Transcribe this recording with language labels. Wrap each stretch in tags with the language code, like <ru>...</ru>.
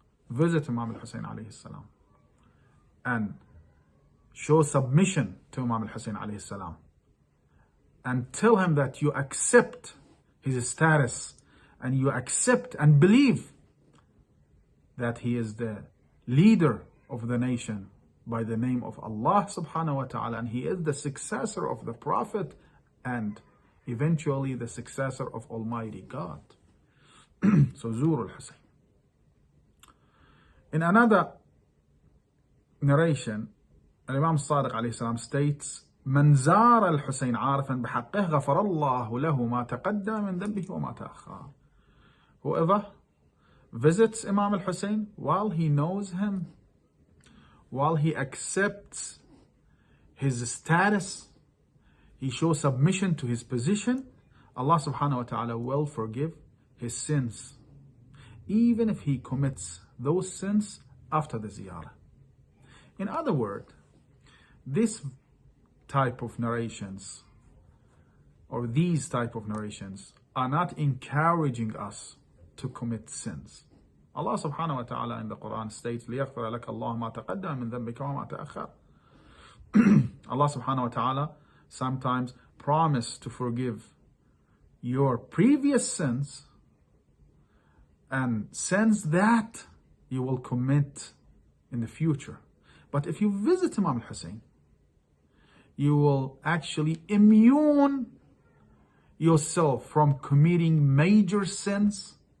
<en>Visit Imam al-Hussein alayhi salam and show submission to Imam al-Hussein alayhi salam and tell him that you accept his status and you accept and believe that he is the leader of the nation by the name of Allah subhanahu wa ta'ala, and he is the successor of the Prophet and eventually the successor of Almighty God. So Zur al-Hussein. In another narration, Imam Sadiq alayhi salam states,</en> <ar>من زار الحسين عارفا بحقه غفر الله له ما تقدم من ذنبه وما تأخر.</ar> <en>Whoever visits Imam al-Hussein while he knows him, while he accepts his status, he shows submission to his position, Allah subhanahu wa ta'ala will forgive his sins, even if he commits those sins after the ziyarah. In other words, this type of narrations or these type of narrations are not encouraging us to commit sins.</en> <ar>Allah subhanahu wa ta'ala</ar> <en>in the Quran states,</en> <ar>لِيَغْفِرَ لَكَ اللَّهُ مَا تَقَدَّمَ مِنْ ذَنْبِكَ وَمَا تَأَخَّرَ.</ar> <en>Allah subhanahu wa ta'ala sometimes promise to forgive your previous sins and sins that you will commit in the future. But if you visit Imam al-Hussein, you will actually immune yourself from committing major sins.</en>